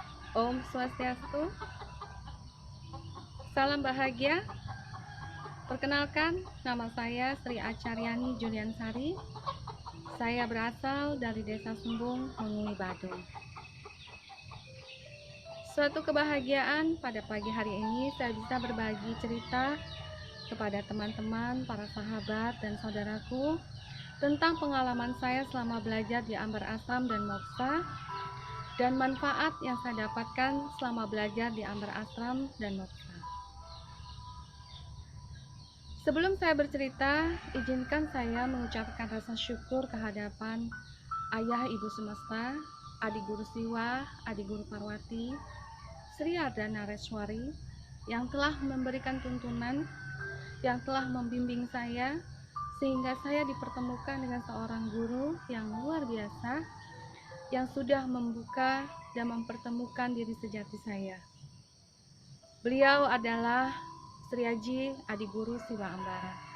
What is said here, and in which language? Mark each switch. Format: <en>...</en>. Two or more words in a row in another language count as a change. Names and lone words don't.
<id>Om Swastiastu, salam bahagia. Perkenalkan, nama saya Sri Acaryani Juliansari. Saya berasal dari Desa Sumbung, Mengui, Badung. Suatu kebahagiaan pada pagi hari ini saya bisa berbagi cerita kepada teman-teman, para sahabat, dan saudaraku tentang pengalaman saya selama belajar di Ambar Ashram dan Moksa dan manfaat yang saya dapatkan selama belajar di Ambar Ashram dan Moksa. Sebelum saya bercerita, izinkan saya mengucapkan rasa syukur kehadapan Ayah Ibu Semesta, Adi Guru Siwa, Adi Guru Parwati, Sri Arda Nareswari, yang telah memberikan tuntunan, yang telah membimbing saya, sehingga saya dipertemukan dengan seorang guru yang luar biasa, yang sudah membuka dan mempertemukan diri sejati saya. Beliau adalah Sri Aji Adi Guru Siwa Ambara.</id>